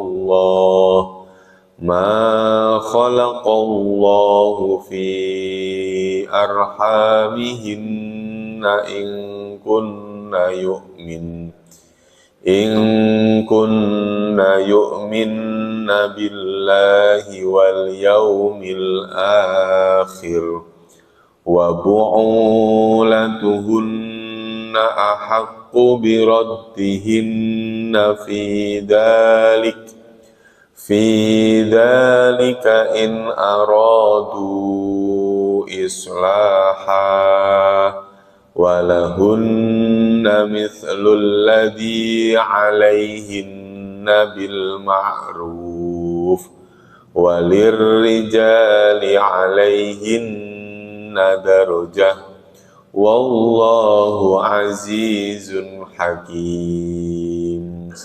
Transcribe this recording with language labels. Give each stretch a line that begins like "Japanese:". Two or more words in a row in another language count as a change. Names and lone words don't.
Arabic: الله في أرحامهن إن كن يؤمن بالله واليوم الآخر wa وبعولتهن أحق بردهن في ذلك إن أرادوا إصلاحا ولهن مثل الذي عليهن بالمعروف وللرجال عليهن درجة والله عزيز حكيم.